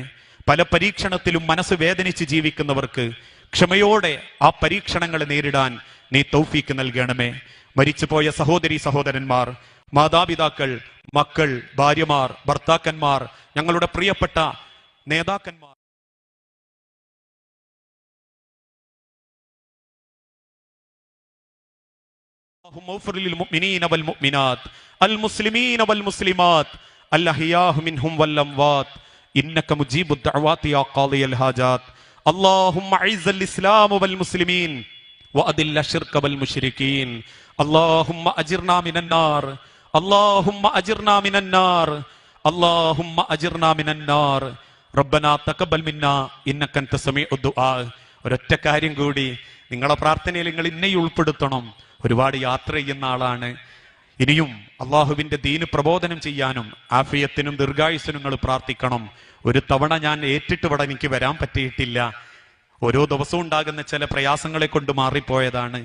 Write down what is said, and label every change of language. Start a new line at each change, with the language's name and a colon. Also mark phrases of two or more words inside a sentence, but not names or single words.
Malayalam: പല പരീക്ഷണത്തിലും മനസ്സ് വേദനിച്ച് ജീവിക്കുന്നവർക്ക് ക്ഷമയോടെ ആ പരീക്ഷണങ്ങളെ നേരിടാൻ നീ തൗഫീക്ക് നൽകണമേ. മരിച്ചുപോയ സഹോദരി സഹോദരന്മാർ, മാതാപിതാക്കൾ, മക്കൾ, ഭാര്യമാർ, ഭർത്താക്കന്മാർ, ഞങ്ങളുടെ പ്രിയപ്പെട്ട നേതാക്കന്മാർ,
Arabic: للمؤمنين والمؤمنات المسلمين والمسلمات الأحياء منهم والأموات إنك مجيب الدعوات يا قاضي الحاجات اللهم أعز الإسلام والمسلمين وأذل الشرك والمشركين اللهم أجرنا من النار اللهم أجرنا من النار اللهم أجرنا من النار ربنا تقبل منا إنك أنت سميع الدعاء.
Malayalam: ഒരൊറ്റ കാര്യം കൂടി, നിങ്ങളെ പ്രാർത്ഥനയിൽ നിങ്ങൾ ഇന്നെ ഉൾപ്പെടുത്തണം. ഒരുപാട് യാത്ര ചെയ്യുന്ന ആളാണ്. ഇനിയും അള്ളാഹുവിന്റെ ദീന് പ്രബോധനം ചെയ്യാനും ആഫിയത്തിനും ദീർഘായുസ്സിനും നിങ്ങൾ പ്രാർത്ഥിക്കണം. ഒരു തവണ ഞാൻ ഏറ്റിട്ട് എനിക്ക് വരാൻ പറ്റിയിട്ടില്ല. ഓരോ ദിവസവും ഉണ്ടാകുന്ന ചില പ്രയാസങ്ങളെ കൊണ്ട് മാറിപ്പോയതാണ്.